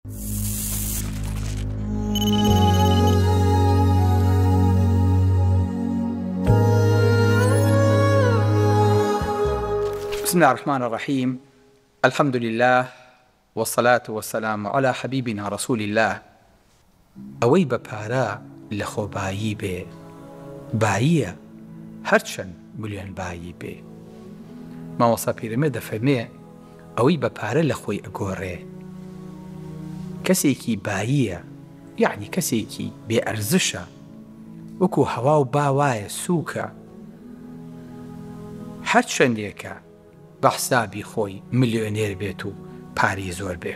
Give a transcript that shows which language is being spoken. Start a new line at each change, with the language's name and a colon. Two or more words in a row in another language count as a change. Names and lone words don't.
Arabic: بسم الله الرحمن الرحيم. الحمد لله والصلاة والسلام على حبيبنا رسول الله.
Central Kurdish: ئەوەی بە پارە لە خۆبایی بێ باییە هەرچەند ملیۆن بایی بێ. مامۆستا پیرەمێرد دەفەرمێ ئەوەی بە پارە لە خۆی ئەگۆڕێ کەسێکی باییە، یعنی کەسێکی بێ ئەرزشە، وەکو هەوا و باوایە، سووکە، هەرچەندێکە بە حسابی خۆی ملیۆنێر بێت و پارەی زۆر بێ.